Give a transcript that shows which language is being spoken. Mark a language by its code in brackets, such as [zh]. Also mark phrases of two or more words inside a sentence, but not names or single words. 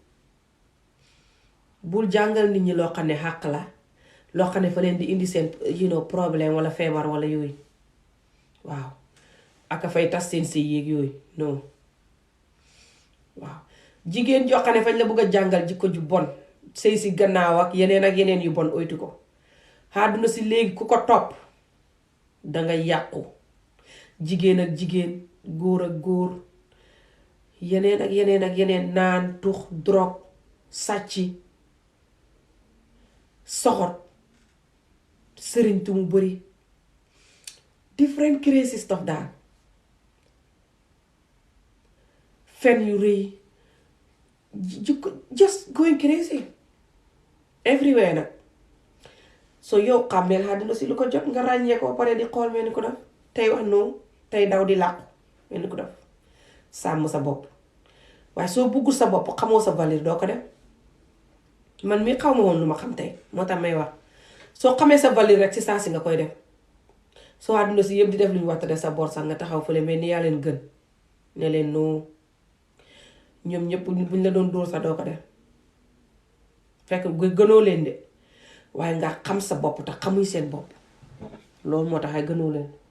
[wo] bul jàngal nit ñi loo xam ne xàq la loo xam ne fa leen di indi seen problème wala feebar wala yooyu waaw aka fay tas seen sëy yéeg yooyu non waaw jigéen joo xam ne fañ la bëgg a jàngal jikko ju bon sëy si gannaaw ak yeneen yu bon oytu ko àdduna si léegi ku ko topp danga yàqu jigéen ak jigéen góor ak góor yeneen naan tux drogue sàcc soxot sëriñtu mu bari [en] different crazy stuff [wo] daal fen yu rëy [en] just going crazy everywhere [wo] nag so yow xàmmeel àdduna si lu ko jot nga ràññee ko pare di xool mel ni ko def tey wax noonu tey daw di làqu mel ni ko def sàmm sa bopp waaye soo buggul sa bopp xamoo sa valeur doo ko def man mi xaw ma woon lu ma xam tey moo tax may wax soo xamee sa valeur rek si saa si nga koy def soo àdduna si yëpp di def lu ñu waxta def sa bor sax nga taxaw fële mais ni yaa leen gën ne leen noo ñoom ñëpp buñ la doon dóor sax doo ko def fekk gënoo leen de waaye nga xam sa bopp te xamuñ seen bopp loolu moo tax ay gënoo leen